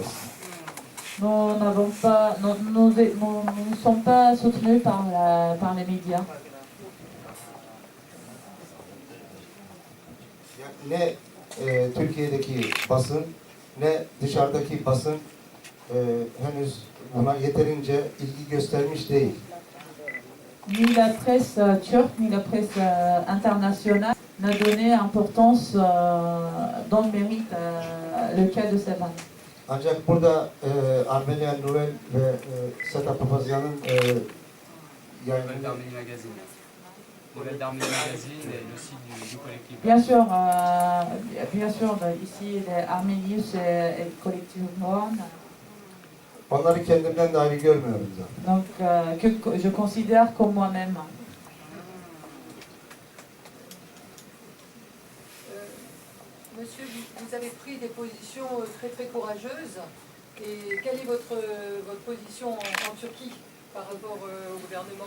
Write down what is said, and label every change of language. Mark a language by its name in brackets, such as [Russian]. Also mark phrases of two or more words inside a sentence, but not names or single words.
[French] Nous n'avons pas, nous ne sommes pas soutenus par les médias. [Turkish] Ne Türkiye'deki basın ne dışarıdaki basın henüz buna yeterince ilgi göstermiş değil. [French] Ni la presse turque ni la presse internationale n'a donné importance dont mérite le cas de Sevan. [Turkish] Ancak burada Armenian Nouvelle ve Seta Papazyan'ın [French] Nouvelle d'Arménie Magazine. Nouvelle d'Arménie Magazine et le site du collectif. Bien sûr, ici les Arménius et le collectif Mohan. [Turkish] Onları kendimden de ayrı görmüyorum zaten. [French] Donc, que je considère comme moi-même. Monsieur, vous avez pris des positions très très courageuses. Et quelle est votre position en Turquie par rapport au gouvernement?